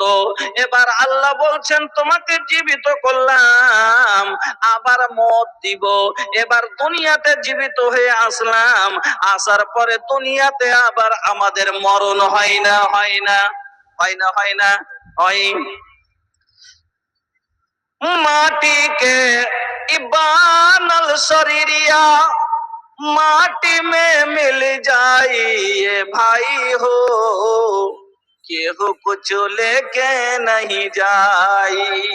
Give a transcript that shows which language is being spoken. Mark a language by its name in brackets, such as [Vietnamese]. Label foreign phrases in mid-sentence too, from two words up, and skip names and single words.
[Bangla] এবার আল্লাহ বলছেন, তোমাকে জীবিত করলাম, আবার মত দিব। এবার দুনিয়াতে জীবিত হয়ে আসলাম, আসার পরে দুনিয়াতে আবার আমাদের মরণ হয় না? হয় না? হয় না? হয় না? হয়। [Bhojpuri] माटी के इबानल शरीरिया माटी में मिल जाइए भाई हो, केहू कुछ लेके नहीं जाई।